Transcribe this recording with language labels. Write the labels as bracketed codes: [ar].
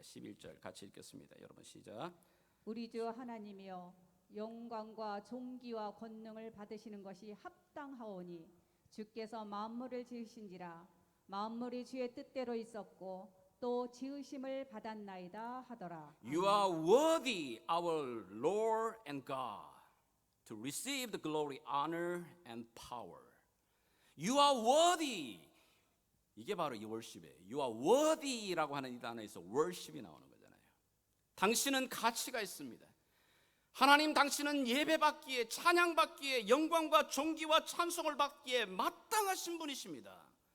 [ko] 11절 같이 읽겠습니다. 여러분 시작. 우리 주 하나님이여 영광과 존귀와 권능을 받으시는 것이 합당하오니 주께서 만물을 지으신지라 만물이 주의 뜻대로 있었고 또 지으심을 받았나이다 하더라. [en] You are worthy, our Lord and God, to receive the glory, honor and power. You are worthy. [ko] 이게 바로 이 worship이에요. [en] You are worthy [ko] 라고 하는 이 단어에서 worship이 나오는 거잖아요. 당신은 가치가 있습니다. 하나님 당신은 예배받기에 찬양받기에 영광과 존귀와 찬송을 받기에 마땅하신 분이십니다.